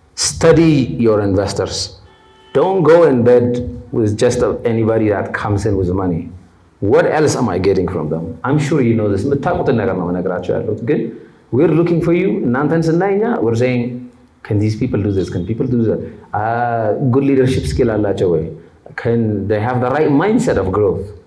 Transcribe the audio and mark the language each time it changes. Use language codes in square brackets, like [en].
[en] Study your investors. Don't go in bed with just anybody that comes in with money. What else am I getting from them? I'm sure you know this. [am] የምታውቁትን ነገር ነው መነግራችሁ ያለሁት ግን [en] we're looking for you. [am] እናንተን ስናይኛ [en] we're saying can these people do this? Can people do that? Good leadership skill [am] አላቸው ወይ? [en] Can they have the right mindset of growth?